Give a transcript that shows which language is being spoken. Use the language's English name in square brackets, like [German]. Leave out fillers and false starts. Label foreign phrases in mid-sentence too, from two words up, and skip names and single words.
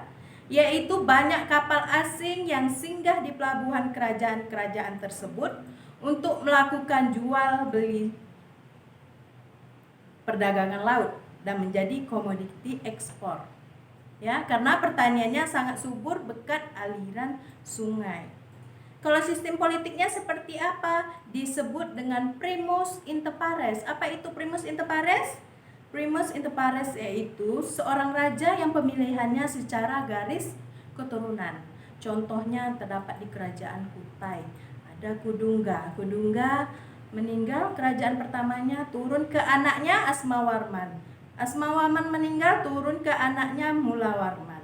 [Indonesian] Yaitu banyak kapal asing yang singgah di pelabuhan kerajaan-kerajaan tersebut untuk melakukan jual beli perdagangan laut dan menjadi komoditi ekspor. Ya, karena pertaniannya sangat subur berkat aliran sungai. Kalau sistem politiknya seperti apa? Disebut dengan [Latin] primus inter pares. [Indonesian] Apa itu [Latin] primus inter pares? Primus inter pares [Indonesian] yaitu seorang raja yang pemilihannya secara garis keturunan. Contohnya terdapat di kerajaan Kutai. Ada Kudungga. Kudungga meninggal, kerajaan pertamanya turun ke anaknya Asmawarman. Asmawarman meninggal, turun ke anaknya Mulawarman.